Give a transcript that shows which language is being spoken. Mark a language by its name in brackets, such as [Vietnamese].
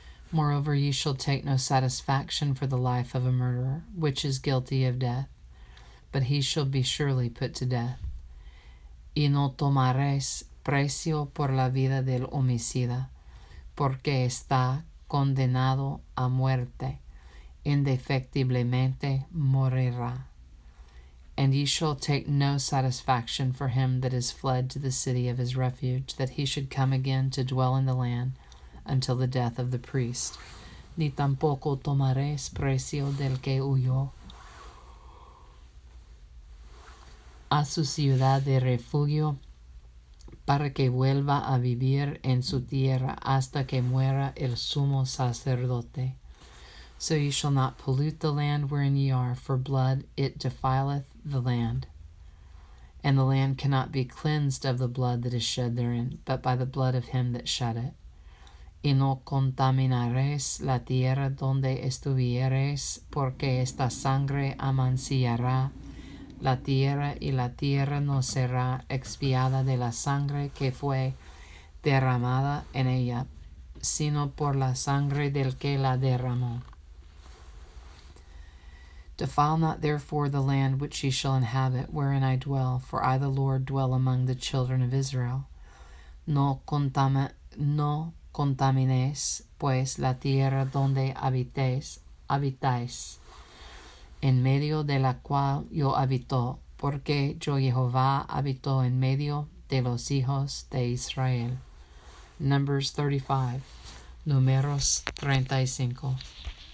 [English] Moreover, ye shall take no satisfaction for the life of a murderer, which is guilty of death, but he shall be surely put to death. [Spanish] Y no tomaréis precio por la vida del homicida, porque está condenado a muerte, indefectiblemente morirá. [English] And ye shall take no satisfaction for him that is fled to the city of his refuge, that he should come again to dwell in the land until the death of the priest. [Spanish] Ni tampoco tomaréis precio del que huyó a su ciudad de refugio, para que vuelva a vivir en su tierra hasta que muera el sumo sacerdote. [English] So ye shall not pollute the land wherein ye are, for blood it defileth the land. And the land cannot be cleansed of the blood that is shed therein, but by the blood of him that shed it. [Spanish] Y no contaminaréis la tierra donde estuviereis, porque esta sangre amancillará la tierra, y la tierra no será expiada de la sangre que fue derramada en ella, sino por la sangre del que la derramó. [English] Defile not therefore the land which ye shall inhabit, wherein I dwell, for I the Lord dwell among the children of Israel. [Spanish] No contaminéis pues la tierra donde habitáis, en medio de la cual yo habito, porque yo Jehová habito en medio de los hijos de Israel. [English] Numbers 35, [Spanish] Numeros 35.